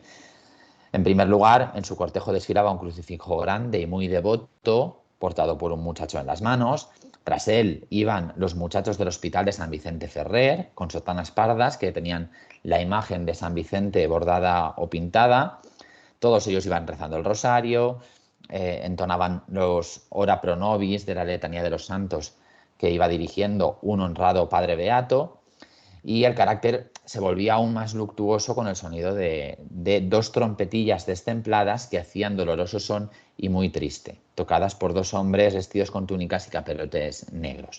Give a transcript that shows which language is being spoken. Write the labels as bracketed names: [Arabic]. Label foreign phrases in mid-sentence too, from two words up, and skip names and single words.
[Spanish] En primer lugar, en su cortejo desfilaba un crucifijo grande y muy devoto, portado por un muchacho en las manos. Tras él iban los muchachos del Hospital de San Vicente Ferrer, con sotanas pardas que tenían la imagen de San Vicente bordada o pintada. Todos ellos iban rezando el rosario, entonaban los [Latin] ora pro nobis [Spanish] de la letanía de los santos que iba dirigiendo un honrado padre beato, y el carácter se volvía aún más luctuoso con el sonido de 2 trompetillas destempladas que hacían doloroso son y muy triste, tocadas por 2 hombres vestidos con túnicas y capelotes negros.